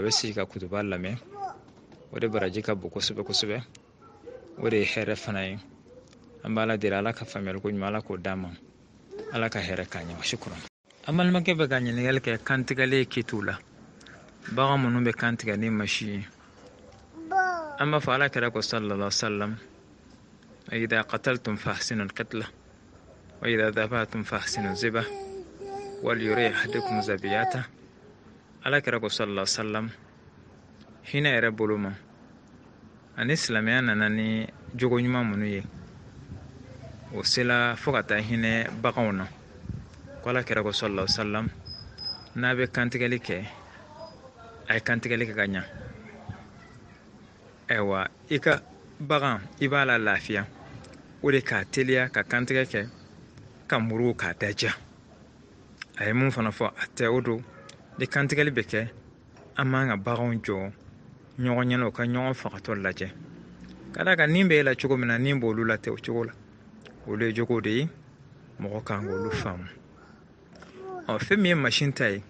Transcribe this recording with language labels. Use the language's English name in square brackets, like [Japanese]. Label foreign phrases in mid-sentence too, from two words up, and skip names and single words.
[Bambara] bɛ sigi ka kutuba lamɛn o de baraji ka bon kosɛbɛ kosɛbɛ o de ye hɛrɛ fana ye an b'a la deli Ala ka faamuyali ko ɲuman Ala k'o d'an ma Ala ka hɛrɛ k'an ye shukran an balimakɛ bɛ ka ɲininkali kɛ kantigɛlen kitiw la bagan minnu bɛ kantigɛ ni masi ye an b'a fɔ Alakira ko [Arabic] صلى الله عليه وسلم إذا قتلتم فأحسنوا القتلة وإذا ذبحتم فأحسنوا الذبح وليرح أحدكم ذبيحته [Bambara] Alakira ko [Arabic] صلى الله عليه وسلم [Bambara] hinɛ yɛrɛ bolo ma ani silamɛya nana ni jogo ɲuman minnu ye o sela fo ka taa hinɛ baganw na ko Alakira ko [Arabic] صلى الله عليه وسلم [Bambara] n'a bɛ kantigɛli kɛ a ye kantigɛli kɛ ka ɲa ayiwa i ka bagan i b'a la lafiya o de k'a teliya ka kantigɛ kɛ ka muru k'a daja a ye mun fana fɔ a tɛ o don ni kantigɛli bɛ kɛ an man ka baganw jɔ ɲɔgɔn ɲɛna u ka ɲɔgɔn fagatɔ lajɛ ka d'a kan nin bɛ e la cogo min na nin b'olu la tɛ o cogo la olu ye jogo de ye mɔgɔ kan k'olu faamu fɛn min ye machine ta ye